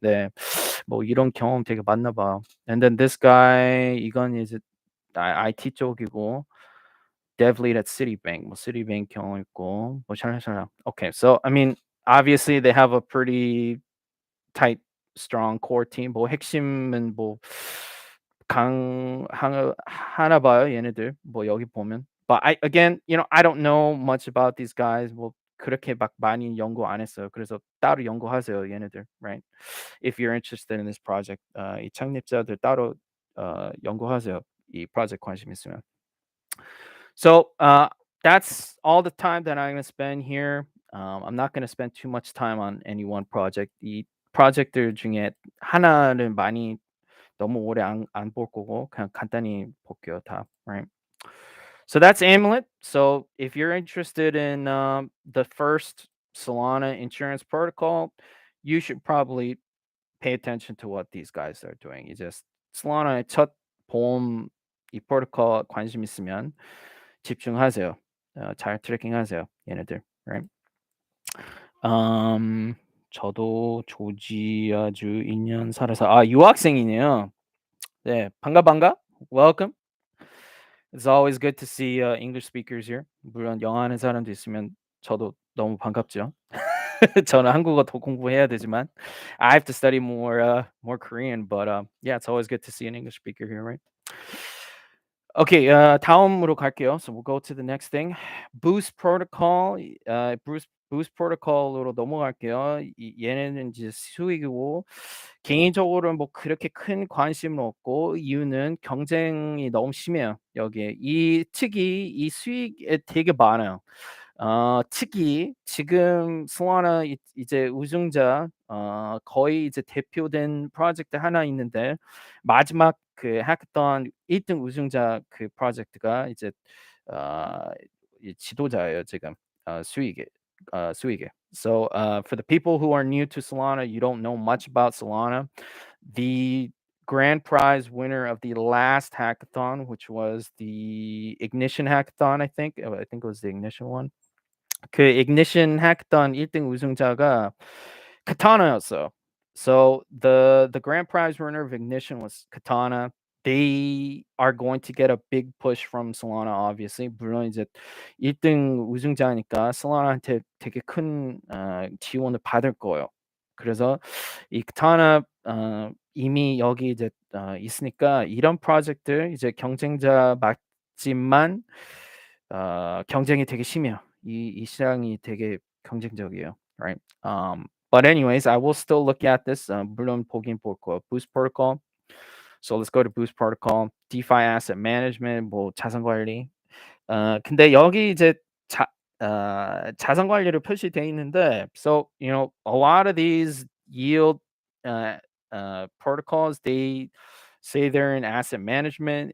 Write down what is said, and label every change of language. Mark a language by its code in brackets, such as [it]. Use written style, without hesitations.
[ko] 네, 뭐 이런 경험 되게 많나 봐. [en] And then this guy, [ko] 이건 이제 IT 쪽이고 [en] Dev lead at Citibank, [ko] 뭐 Citibank 경험 있고 뭐 샬샬샬. [en] Okay, so I mean, obviously they have a pretty tight, strong core team. [ko] 뭐 핵심은 뭐 하나 봐요, 얘네들. 뭐 여기 보면. [en] But again, I don't know much about these guys. [ko] 뭐 그렇게 막 많이 연구 안 했어요. 그래서 따로 연구하세요, 얘네들. [en] Right? If you're interested in this project, [ko] 이 창립자들 따로 연구하세요. 이 프로젝트 관심 있으면. [en] So that's all the time that I'm going to spend here. I'm not going to spend too much time on any one project. [ko] 이 프로젝트들 중에 하나를 많이 너무 오래 안 볼 거고 그냥 간단히 볼게요 다. [en] Right. So that's Amulet. So if you're interested in the first Solana insurance protocol, you should probably pay attention to what these guys are doing. [ko] 이제 Solana의 첫 보험 이 프로토콜 관심 있으면 집중하세요. 잘 트래킹하세요, 얘네들. [en] Right? [ko] 저도 조지아주 2년 살아서 유학생이네요. 네, 반가. [en] Welcome. It's always good to see English speakers here. [ko] 물론 영어 하는 사람도 있으면 저도 너무 반갑죠. 저는 한국어 더 공부해야 되지만 [en] I have to study more Korean, but yeah, it's always good to see an English speaker here, right? [ko] Okay, 다음으로 갈게요. [en] So we'll go to the next thing. Boost protocol. [ko] Boost protocol으로 넘어갈게요. 얘네는 이제 수익이고 개인적으로는 뭐 그렇게 큰 관심은 없고 이유는 경쟁이 너무 심해요. 여기에 특히 이 수익에 되게 많아요. 특히 지금 솔라나 이제 우승자 거의 이제 대표된 프로젝트 하나 있는데 마지막 그 해커톤 1등 우승자 그 프로젝트가 이제 이 지도자예요 지금 수익에. [en] So for the people who are new to Solana, you don't know much about Solana. The grand prize winner of the last hackathon, which was the Ignition hackathon, I think it was the Ignition one. [ko] 그 ignition hackathon 1등 우승자가 Katana였어요. [en] So the grand prize winner of ignition was Katana. They are going to get a big push from Solana, obviously. [ko] 물론 이제 1등 우승자니까 Solana한테 되게 큰 지원을 받을 거예요. 그래서 이 Katana 이미 여기 이제 있으니까 이런 프로젝트들 이제 경쟁자 맞지만 경쟁이 되게 심해요. 이 시장이 되게 경쟁적이에요. [en] Right? But anyways, I will still look at this. [ko] 물론 보긴 볼 거예요. [en] Boost protocol. So let's go to Boost protocol. DeFi asset management, [ko] 뭐 자산 관리. 근데 여기 이제 자산 관리로 표시돼 있는데, [en] so a lot of these yield protocols, they say they're in asset management.